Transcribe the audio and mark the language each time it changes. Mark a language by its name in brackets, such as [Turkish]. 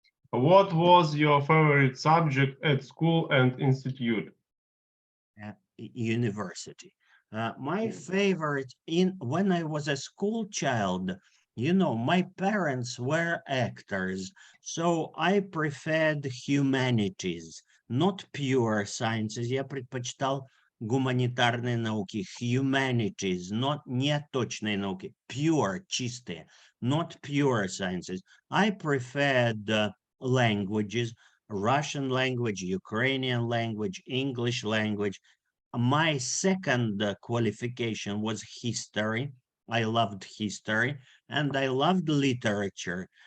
[English] What was your favorite subject at school and institute? University. My favorite when I was a school child, you know, my parents were actors, so I preferred humanities, not pure sciences. [Russian] Я предпочитал гуманитарные науки, [English] humanities, not [Russian] не точные науки, pure, чистые, [English] not pure sciences. I preferred languages, Russian language, Ukrainian language, English language. My second qualification was history. I loved history and I loved literature.